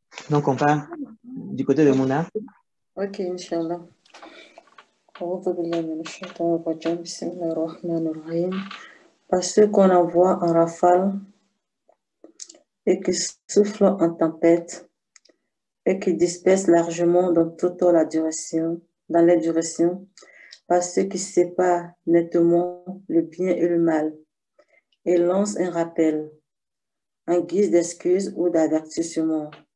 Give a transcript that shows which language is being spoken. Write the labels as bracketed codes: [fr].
[fr] Donc, on part du côté de Mouna. Ok, Inch'Allah. [ar] أعوذ بالله من الشيطان الرجيم بسم الله الرحمن الرحيم. [fr] Parce ceux qu'on envoie en rafale et qui soufflent en tempête et qui dispersent largement dans toute la direction, dans les directions, par ceux qui séparent nettement le bien et le mal et lancent un rappel en guise d'excuse ou d'avertissement.